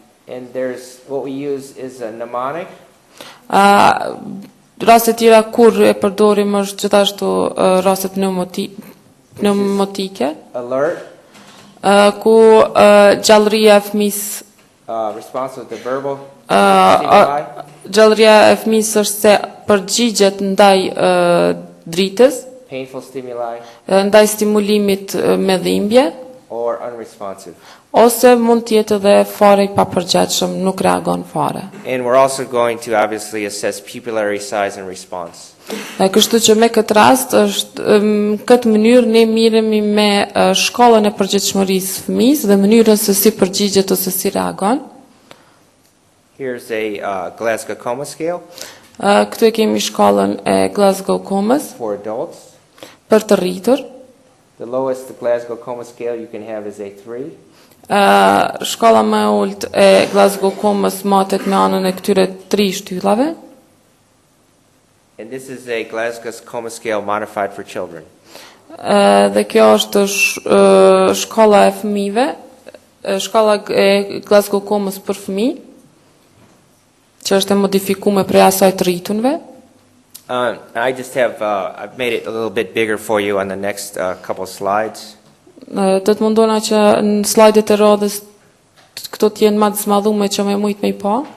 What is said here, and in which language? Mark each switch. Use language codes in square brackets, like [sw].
[en] And there's what we use is a mnemonic. [sq] Rastet tjera kur e përdorim është gjithashtu rastet pneumotike, [en] Alert, [sq] ku gjallëria e fëmisë [en] response with the verbal stimuli, [sq] gjallëria e fëmisë është se përgjigjet ndaj dritës, [en] painful stimuli, [sq] ndaj stimulimit me dhimbje, [en] or unresponsive. [sq] ose mund të jetë edhe fare i papërgjithshëm, nuk reagon fare. [en] And we're also going to obviously assess pupillary size and response. [sq] Kështu që me këtë rast në këtë mënyrë ne miremi me shkallën e përgjithshmërisë fëmisë dhe mënyrën se si përgjigjet ose si reagon. [en] Here's a Glasgow Coma Scale [sq] Këtu e kemi shkallën e Glasgow Comës [en] for adults. [sq] për të rritur. [en] The lowest the Glasgow Coma Scale you can have is a 3. [sq] Shkalla më e ulët e Glasgow Comës matet me anën e këtyre 3 shtyllave. [en] And this is a Glasgow Coma Scale modified for children. [sq] Dhe kjo është shkalla e fëmijëve, shkalla e Glasgow Comës për fëmijë, që është e modifikuar prej asaj të rritunve. [en] I just have, I've made it a little bit bigger for you on the next couple slides. [sq] Do të mundona që në slajdet e radhës këto të jenë më të smadhume që më mujt me i pa.